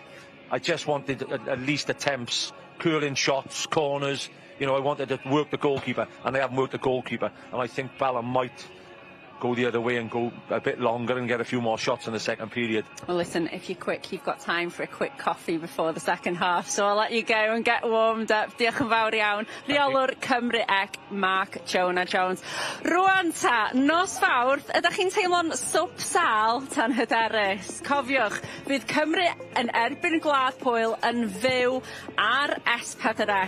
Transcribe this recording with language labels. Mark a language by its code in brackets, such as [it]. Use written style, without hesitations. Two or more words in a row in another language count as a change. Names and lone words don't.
[en] I just wanted at least attempts, curling shots, corners. You know, I wanted to work the goalkeeper, and they haven't worked the goalkeeper. And I think Bala might go the other way and go a bit longer and get a few more shots in the second period. Well, listen, if you're quick, you've got time for a quick coffee before the second half, so I'll let you go and get warmed up. [cy] Diolch yn fawr iawn. Rheolwr Cymru Ec, Mark Jonah Jones. Rwan ta, nos Fawrth, ydych chi'n teimlo'n swp sal tan hyderus? Cofiwch, fydd Cymru yn erbyn Gwlad Pwyl yn fyw ar S4C.